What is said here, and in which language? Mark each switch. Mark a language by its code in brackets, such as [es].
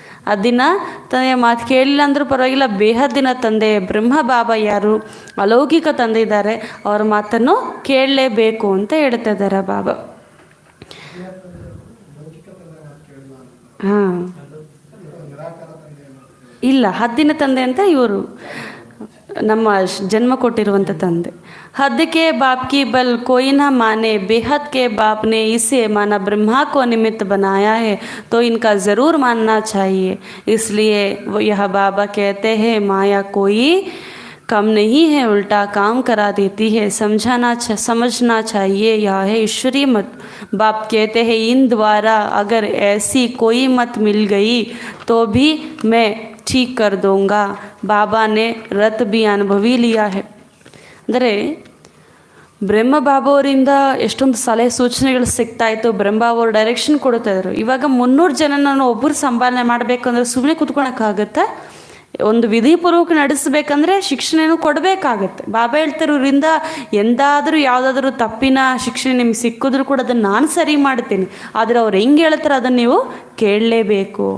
[kn] ಹದ್ದಿನ ತಂದೆಯ ಮಾತು ಕೇಳಿಲ್ಲ ಅಂದ್ರೂ ಪರವಾಗಿಲ್ಲ, ಬೇಹದ್ದಿನ ತಂದೆ ಬ್ರಹ್ಮ ಬಾಬಾ ಯಾರು ಅಲೌಕಿಕ ತಂದೆ ಇದ್ದಾರೆ, ಅವರ ಮಾತನ್ನು ಕೇಳಲೇಬೇಕು ಅಂತ ಹೇಳ್ತಾ ಇದ್ದಾರೆ ಬಾಬಾ. ಹಾಂ, ಇಲ್ಲ, ಹದ್ದಿನ ತಂದೆ ಅಂತ ಇವರು ನಮ್ಮ ಜನ್ಮ ಕೊಟ್ಟಿರುವಂಥ ತಂದೆ. [hi] हद के बाप की बल कोई ना माने, बेहद के बाप ने इसे माना ब्रह्मा को निमित्त बनाया है तो इनका ज़रूर मानना चाहिए. इसलिए यह बाबा कहते हैं माया कोई कम नहीं है, उल्टा काम करा देती है, समझना चाहिए, यह है ईश्वरीय मत. बाप कहते हैं इन द्वारा अगर ऐसी कोई मत मिल गई तो भी मैं ठीक कर दूँगा. बाबा ने रत भी अनुभवी लिया है. [kn] ಅಂದರೆ ಬ್ರಹ್ಮ ಬಾಬಾ ಅವರಿಂದ ಎಷ್ಟೊಂದು ಸಲಹೆ ಸೂಚನೆಗಳು ಸಿಗ್ತಾ ಇತ್ತು, ಬ್ರಹ್ಮ ಬಾಬಾ ಅವರು ಡೈರೆಕ್ಷನ್ ಕೊಡ್ತಾ ಇದ್ರು. ಇವಾಗ 300 ಜನನ ಒಬ್ಬರು ಸಂಪಾದನೆ ಮಾಡಬೇಕಂದ್ರೆ ಸುಮ್ಮನೆ ಕುತ್ಕೊಳಕ್ಕಾಗತ್ತೆ? ಒಂದು ವಿಧಿಪೂರ್ವಕ ನಡೆಸಬೇಕಂದ್ರೆ ಶಿಕ್ಷಣೆನೂ ಕೊಡಬೇಕಾಗತ್ತೆ. ಬಾಬಾ ಹೇಳ್ತಾರೆ, ಇವರಿಂದ ಎಂದಾದರೂ ಯಾವುದಾದ್ರೂ ತಪ್ಪಿನ ಶಿಕ್ಷಣ ನಿಮ್ಗೆ ಸಿಕ್ಕಿದ್ರು ಕೂಡ ಅದನ್ನು ನಾನು ಸರಿ ಮಾಡ್ತೀನಿ, ಆದರೆ ಅವ್ರು ಹೆಂಗೆ ಹೇಳ್ತಾರೆ ಅದನ್ನು ನೀವು ಕೇಳಲೇಬೇಕು.